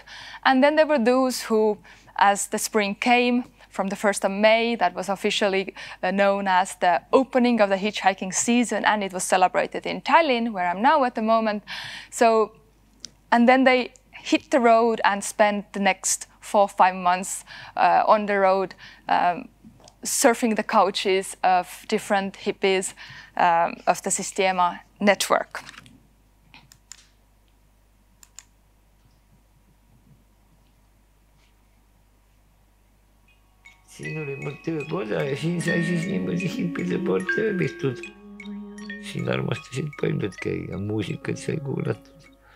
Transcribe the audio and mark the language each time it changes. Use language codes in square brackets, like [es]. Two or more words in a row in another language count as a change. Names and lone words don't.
[en] And then there were those who, as the spring came, from the 1st of May, that was officially known as the opening of the hitchhiking season, and it was celebrated in Tallinn, where I'm now at the moment. So, and then they hit the road and spent the next 4 or 5 months on the road, surfing the couches of different hippies of the Sistema network. [et] Siin oli mul töökoda ja siin sai siis niimoodi hippide poolt ööbitud. Siin armastasid paljud käia, muusikat sai kuulatud.